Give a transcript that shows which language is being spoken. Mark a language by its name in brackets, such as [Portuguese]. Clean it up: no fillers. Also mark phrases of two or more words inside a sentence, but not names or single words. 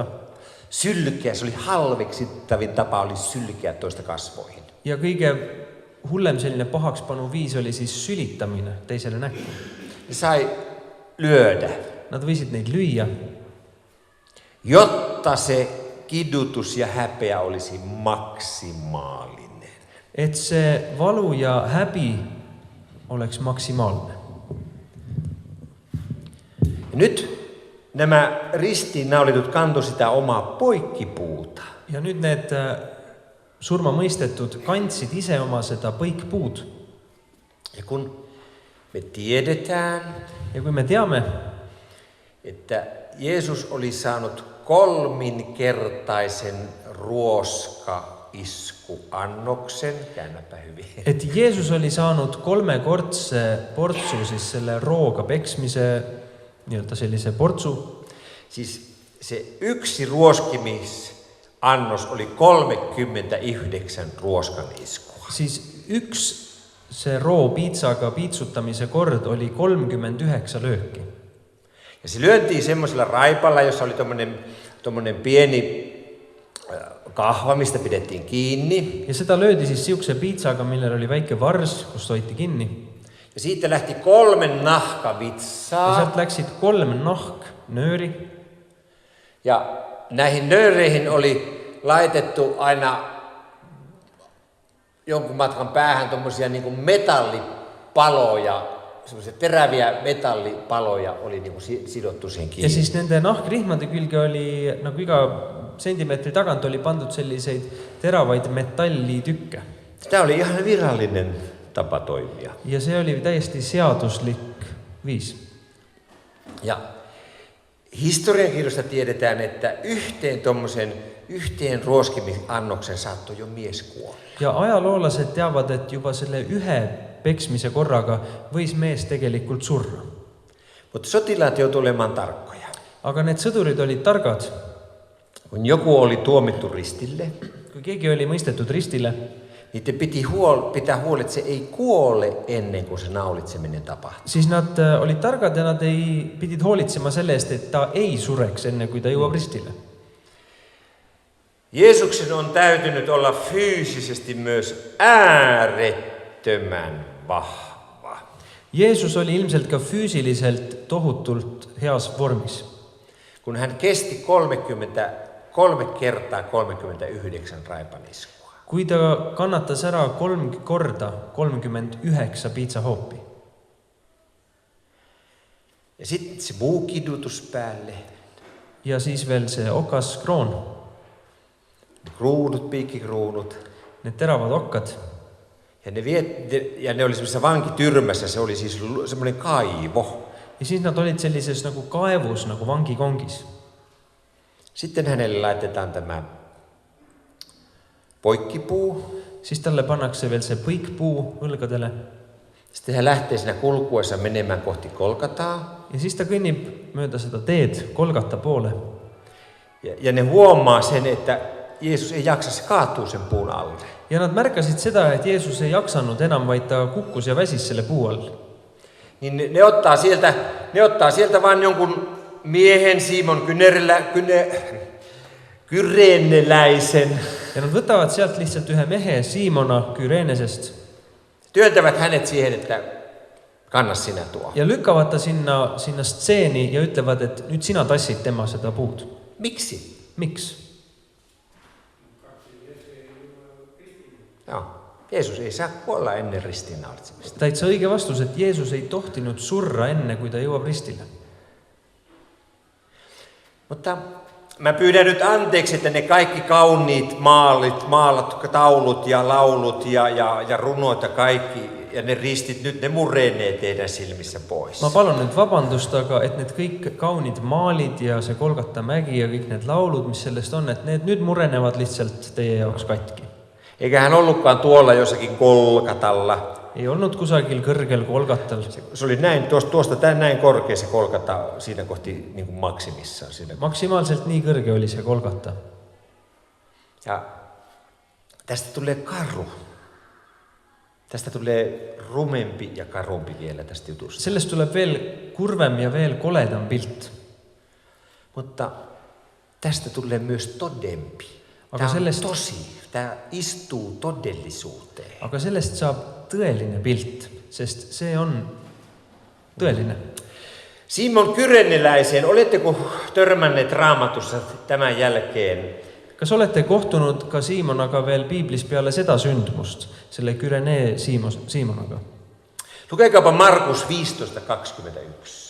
[Finnish] Sylkeä, se oli halveksittavin tapa, oli sylkeä toista kasvoihin. [Estonian] Ja kõige hullem selline pahakspanu viis oli siis sülitamine teisele näkku. [Finnish] Ne sai lyödä. [Estonian] Nad võisid neid lüüa, [Finnish] jotta se kidutus ja häpeä olisi maksimaalinen. [Estonian] et see valu ja häbi oleks maksimaalne. [Finnish] Ja nyt nämä ristiinnaulitut kantoi sitä omaa poikkipuuta. [Estonian] Ja nüüd need surmamõistetud kandsid ise oma seda põikpuud. [Finnish] Ja kun me tiedetään, [Estonian] Ja kui me teame, [Finnish] että Jeesus oli saanut 3-kertaisen ruoskaiskuannoksen, käännäpä hyvin, [Estonian] et Jeesus oli saanud 3-kordse portsu siis selle rooga peksmise, nii-öelda sellise portsu. [Finnish] siis se yksi ruoskimisannos oli 39 ruoskan iskua. [Estonian] Siis üks see roo piitsaga piitsutamise kord oli 39 lööki. [Finnish] Ja se lyöntiin semmoisella raipalla, jossa oli tommonen pieni kahva, mistä pidettiin kiinni. [Estonian] Ja seda löödi siis siukse piitsaga, millel oli väike vars, kus hoiti kinni. [Finnish] Ja siitä lähti 3 [Estonian] Ja [Finnish] nahkavitsaa. [Estonian] sealt läksid 3 nahknööri. [Finnish] Ja näihin nööreihin oli laitettu aina jonkun matkan päähän tommosia niinku metallipaloja, semmoisia teräviä metallipaloja oli niinku sidottu siihen kiinni. [Estonian] Ja siis nende nahkrihmade külge oli nagu iga sentimeetri tagant oli pandud selliseid teravaid metallitükke. [Finnish] Tämä oli ihan virallinen tapa toimia. [Estonian] Ja see oli täiesti seaduslik viis. [Finnish] Ja Historiankirjoista tiedetään, että yhteen ruoskimisannoksen saattoi jo mies kuolla. [Estonian] Ja ajaloolased teavad, et juba selle ühe peksmise korraga võis mees tegelikult surra. [Finnish] Mutta sotilaat joutuivat olemaan tarkkoja. [Estonian] Aga need sõdurid olid targad. [Finnish] Kun joku oli tuomittu ristille, [Estonian] Kui keegi oli mõistetud ristile, [Finnish] niiden piti pitää huoli, että se ei kuole ennen kuin se naulitseminen tapahtuu. [Estonian] siis nad olid targad ja nad pidid hoolitsema selle eest, et ta ei sureks enne, kui ta jõuab ristile. [Finnish] Jeesuksen on täytynyt olla fyysisesti myös äärettömän vahva. [Estonian] Jeesus oli ilmselt ka füüsiliselt tohutult heas vormis. [Finnish] Kun hän kesti 3 kertaa 39 raipaniskua. [Estonian] Kui ta kannatas ära 3 korda 39 piitsahoopi. [Finnish] Ja sitten se muu kidutus päälle. [Estonian] Ja siis veel see okas kroon. [Finnish] Ne kruunut, piikkikruunut. [Estonian] Need teravad okkad. [Finnish] Ja ne oli semmoisessa vankityrmässä, se oli siis semmoinen kaivo. [Estonian] Ja siis nad olid sellises nagu kaevus, nagu vangikongis. [Finnish] Sitten hänelle laitetaan tämä poikkipuu. [Estonian] Siis talle pannakse veel see põikpuu õlgadele. [Finnish] Sitten hän lähtee siinä kulkuessa menemään kohti Kolkataa. [Estonian] Ja siis ta kõnnib mööda seda teed Kolgata poole. [Finnish] Ja ne huomaa sen, että Jeesus ei jaksa, se kaatuu sen puun alle. [Estonian] Ja nad märkasid seda, et Jeesus ei jaksanud enam, vaid ta kukkus ja väsis selle puu all. [Finnish] Niin ne ottaa sieltä vaan jonkun miehen Simon Kyreneläisen. [Estonian] Ja nad võtavad sealt lihtsalt ühe mehe Siimona Kyreenesest. [Finnish] Työntävät hänet siihen, että kanna sinä tuo. [Estonian] Ja lükkavad ta sinna stseeni ja ütlevad, et nüüd sina tassid tema seda puud. [Finnish] Miksi? [Estonian] Miks? [Finnish] Joo. Jeesus ei saa kuolla ennen ristiinnaulitsemista. [Estonian] Täitsa õige vastus, et Jeesus ei tohtinud surra enne, kui ta jõuab ristille. [Finnish] Mutta mä pyydän nyt anteeksi, että ne kaikki kauniit maalat, taulut ja laulut ja runot ja kaikki ja ne ristit, nyt ne murenee teidän silmissä pois. [Estonian] Ma palun nüüd vabandust, aga et need kõik kaunid maalid ja see Kolgata mägi ja kõik need laulud, mis sellest on, et need nüüd murenevad lihtsalt teie jaoks katki. [Finnish] Eikä hän ollutkaan tuolla jossakin Kolkatalla. [Estonian] Ei olnud kusagil kõrgel Kolgatal. [Finnish] Se oli näin, tuosta näin korkea se Kolkata siinä kohti niin kuin maksimissaan. Siinä. [Estonian] Maksimaalselt nii kõrge oli see Kolgata. [Finnish] Ja tästä tulee karu. Tästä tulee rumempi ja karumpi vielä tästä jutusta. [Estonian] Sellest tuleb veel kurvem ja veel koledam pilt. [Finnish] Mutta tästä tulee myös todempi. [Estonian] Aga [Finnish] Tämä on tosi. Tämä istuu todellisuuteen. [Estonian] Aga sellest saab tõeline pilt, sest see on tõeline. [Finnish] Simon Kyreneläiseen, oletteko törmänneet Raamatussa tämän jälkeen? [Estonian] Kas olete kohtunud ka Simonaga veel Piiblis peale seda sündmust, selle Kürenee Simonaga? [Finnish] Lukekaapa Markus 15:21.